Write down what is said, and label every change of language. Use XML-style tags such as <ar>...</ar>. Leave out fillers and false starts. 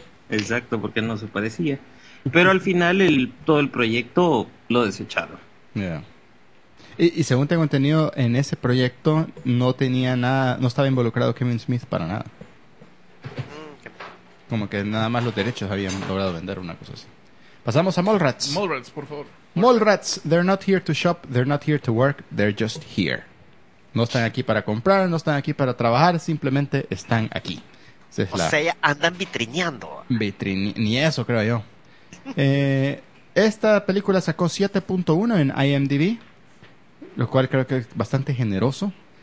<es>Exacto, porque no se parecía. Pero al final todo el proyecto lo desecharon.</es> <en>Yeah.</en> <es>Y según tengo entendido, en ese proyecto no tenía nada, no estaba involucrado Kevin Smith para nada. Como que nada más los derechos habían logrado vender, una cosa así. Pasamos a Mallrats. Mallrats, por favor.</es> <en>Mallrats, they're not here to shop, they're not here to work, they're just here.</en> <es>No están aquí para comprar, no están aquí para trabajar, simplemente están aquí. Es o sea, andan vitrineando. Ni eso, creo yo. Esta película sacó 7.1 en IMDb, lo cual creo que es bastante generoso.</es>